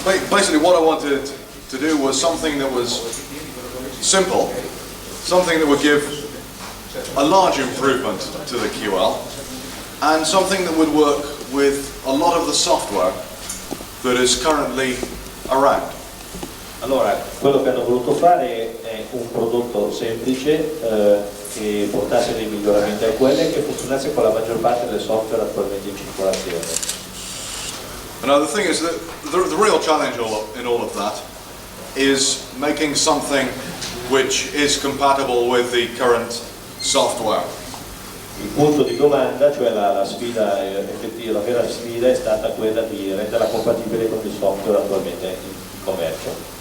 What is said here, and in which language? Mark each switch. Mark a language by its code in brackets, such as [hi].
[en] Basically what I wanted to do was something that was simple, something that would give a large improvement to the QL, and something that would work with a lot of the software that is currently around. [it] Allora, quello che hanno voluto fare è un prodotto semplice che portasse dei miglioramenti a quelle che funzionasse con la maggior parte del software attualmente in circolazione. [en] Now the thing is that the real challenge in all of that is making something which is compatible with the current software. [it] Il punto di domanda, cioè la sfida effettiva, la vera sfida è stata quella di renderla compatibile con il software attualmente in commercio.